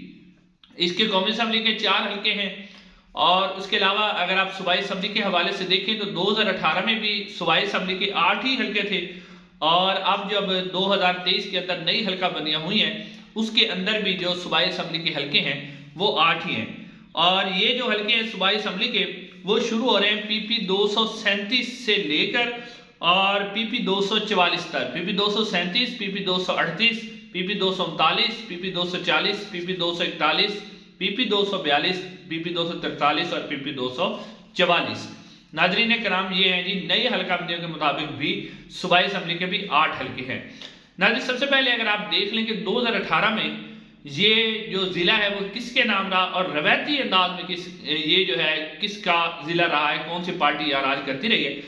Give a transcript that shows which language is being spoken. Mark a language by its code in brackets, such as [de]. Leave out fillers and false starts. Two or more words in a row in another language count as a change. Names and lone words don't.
[ur] اس کے قومی اسمبلی کے 4 حلقے ہیں، اور اس کے علاوہ اگر آپ صوبائی اسمبلی کے حوالے سے دیکھیں تو 2018 میں بھی صوبائی اسمبلی کے 8 ہی حلقے تھے، اور اب جب 2023 کے اندر نئی حلقہ بندیاں ہوئی ہیں اس کے اندر بھی جو صوبائی اسمبلی کے حلقے ہیں وہ 8 ہی ہیں۔ اور یہ جو حلقے ہیں صوبائی اسمبلی کے وہ شروع ہو رہے ہیں PP 237 سے لے کر اور PP 244 تک، PP 237، PP 238، PP 239، PP 240، PP 241، PP 242، PP 243 اور PP 244۔ ناظرین کرام، یہ ہیں جی نئی حلقہ بندیوں کے مطابق بھی صوبائی اسمبلی کے بھی 8 حلقے ہیں۔ ناظرین، سب سے پہلے اگر آپ دیکھ لیں کہ 2018 میں یہ جو ضلع ہے وہ کس کے نام رہا اور روایتی انداز میں یہ جو ہے کس کا ضلع رہا ہے، کون سی پارٹی یا راج کرتی رہی ہے۔